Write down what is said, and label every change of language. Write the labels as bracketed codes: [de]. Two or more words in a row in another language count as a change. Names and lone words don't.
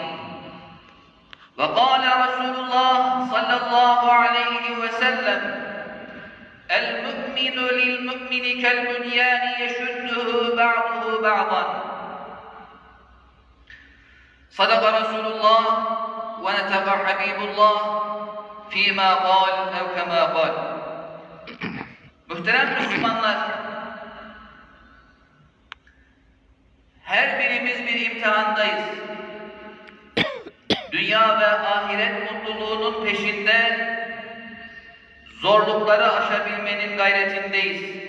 [ar] وقال رسول الله صلى الله عليه وسلم المؤمن للمؤمن كالبنيان يشده بعضه بعضا. صدق رسول الله ونطق حبيب الله فيما قال أو كما قال. [tr] Muhterem Müslümanlar, her birimiz bir imtihandayız. Dünya ve ahiret mutluluğunun peşinde zorlukları aşabilmenin gayretindeyiz.